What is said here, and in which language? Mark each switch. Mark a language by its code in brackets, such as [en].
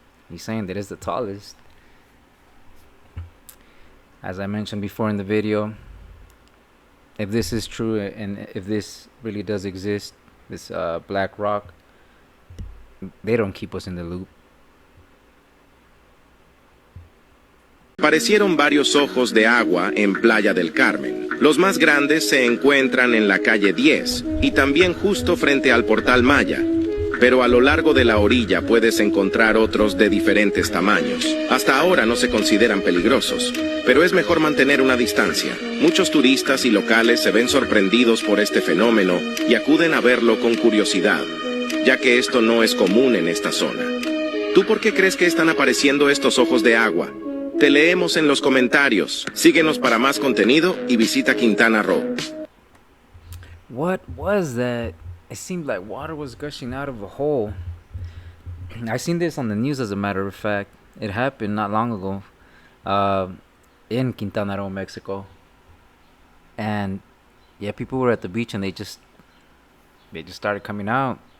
[en] He's saying that it's the tallest. As I mentioned before in the video, if this is true and if this really does exist, this Black Rock, they don't keep us in the loop. [es] Aparecieron varios ojos de agua en Playa del Carmen. Los más grandes se encuentran en la calle 10 y también justo frente al Portal Maya. Pero a lo largo de la orilla puedes encontrar otros de diferentes tamaños. Hasta ahora no se consideran peligrosos, pero es mejor mantener una distancia. Muchos turistas y locales se ven sorprendidos por este fenómeno y acuden a verlo con curiosidad, ya que esto no es común en esta zona. ¿Tú por qué crees que están apareciendo estos ojos de agua? Te leemos en los comentarios. Síguenos para más contenido y visita Quintana Roo. [en] What was that? It seemed like water was gushing out of a hole. I seen this on the news, as a matter of fact. It happened not long ago in Quintana Roo, Mexico. And yeah, people were at the beach and they just started coming out.